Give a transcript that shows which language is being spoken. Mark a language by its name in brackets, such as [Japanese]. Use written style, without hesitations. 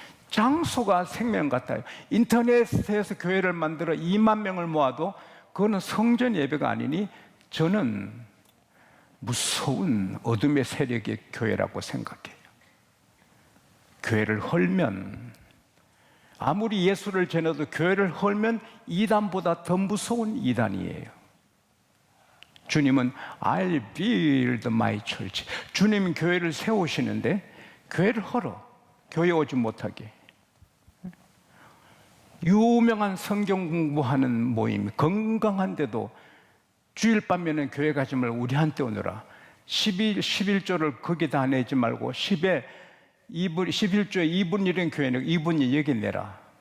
[Korean] 장소가 생명 같아요. 인터넷에서 교회를 만들어 2만 명을 모아도 그거는 성전 예배가 아니니 저는 무서운 어둠의 세력의 교회라고 생각해요. 교회를 헐면, 아무리 예수를 전해도 교회를 헐면 이단보다 더 무서운 이단이에요. 주님은 [English] I'll build my church. [Korean] 주님은 교회를 세우시는데 교회를 헐어. 교회 오지 못하게. 유명한 성경 공부하는 모임, 건강한데도 주일 밤에는 교회 가지 말고 우리한테 오느라 11조를 거기다 내지 말고 11조에 2분 1인 교회는 2분이 여기 내라.